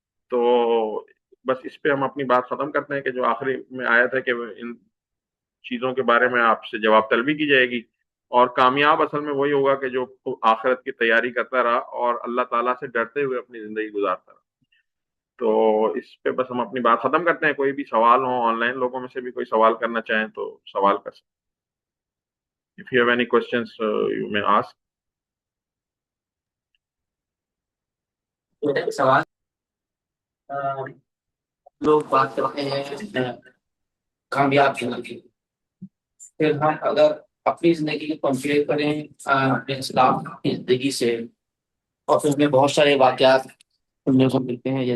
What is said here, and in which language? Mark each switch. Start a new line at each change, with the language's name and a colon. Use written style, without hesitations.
Urdu: تو بس اس پہ ہم اپنی بات ختم کرتے ہیں کہ جو آخری میں آیا تھا کہ ان چیزوں کے بارے میں آپ سے جواب طلبی کی جائے گی، اور کامیاب اصل میں وہی ہوگا کہ جو آخرت کی تیاری کرتا رہا اور اللہ تعالیٰ سے ڈرتے ہوئے اپنی زندگی گزارتا رہا. تو اس پہ بس ہم اپنی بات ختم کرتے ہیں. کوئی بھی سوال ہو، آن لائن لوگوں میں سے بھی کوئی سوال کرنا چاہیں تو سوال کر سکتے.
English: If you have any questions, you may ask.
Urdu: سوال لوگ بات کرتے ہیں کامیاب ہونے کی، پھر ہم اگر اپنی زندگی کو کمپیئر کریں اپنے اسلام کی زندگی سے، اور پھر ہمیں بہت سارے واقعات سننے کو ملتے ہیں.